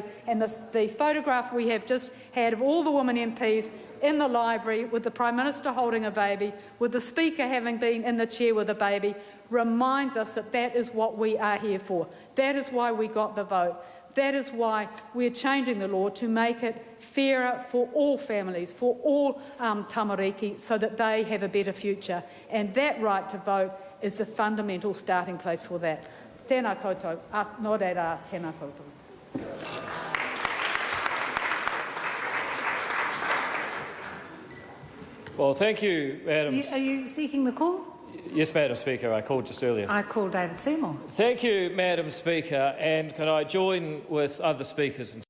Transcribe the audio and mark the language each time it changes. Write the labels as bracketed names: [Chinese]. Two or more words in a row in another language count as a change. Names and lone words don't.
[English] And the photograph we have just had of all the women MPs in the library with the Prime Minister holding a baby, with the Speaker having been in the chair with a baby, reminds us that that is what we are here for. That is why we got the vote. That is why we're changing the law to make it fairer for all families, for all tamariki, so that they have a better future. And that right to vote is the fundamental starting place for that. [Māori] Tēnā koutou. Nō reira, tēnā koutou. [English] Well, thank you, Madam. Are you seeking the call? Yes, Madam Speaker, I called just earlier. I call David Seymour. Thank you, Madam Speaker, and can I join with other speakers in